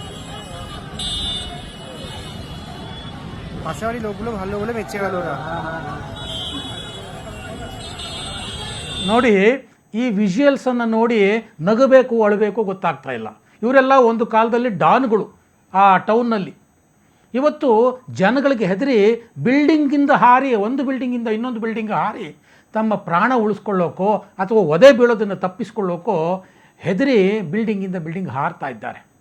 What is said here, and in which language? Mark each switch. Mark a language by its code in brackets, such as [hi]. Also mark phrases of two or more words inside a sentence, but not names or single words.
[bn] পাশে বাড়ি লোকগুলো ভালো বলে বেঁচে গেল ওরা. [kn] ನೋಡಿ, ಈ ವಿಜುವಲ್ಸನ್ನು ನೋಡಿ ನಗಬೇಕು ಅಳಬೇಕು ಗೊತ್ತಾಗ್ತಾ ಇಲ್ಲ. ಇವರೆಲ್ಲ ಒಂದು ಕಾಲದಲ್ಲಿ ಡಾನ್ಗಳು ಆ ಟೌನ್ನಲ್ಲಿ. ಇವತ್ತು ಜನಗಳಿಗೆ ಹೆದರಿ ಬಿಲ್ಡಿಂಗಿಂದ ಹಾರಿ, ಒಂದು ಬಿಲ್ಡಿಂಗಿಂದ ಇನ್ನೊಂದು ಬಿಲ್ಡಿಂಗ್ ಹಾರಿ ತಮ್ಮ ಪ್ರಾಣ ಉಳಿಸ್ಕೊಳ್ಳೋಕೋ ಅಥವಾ ಒದೆ ಬೀಳೋದನ್ನು ತಪ್ಪಿಸ್ಕೊಳ್ಳೋಕೋ ಹೆದರಿ ಬಿಲ್ಡಿಂಗಿಂದ ಬಿಲ್ಡಿಂಗ್ ಹಾರ್ತಾ ಇದ್ದಾರೆ.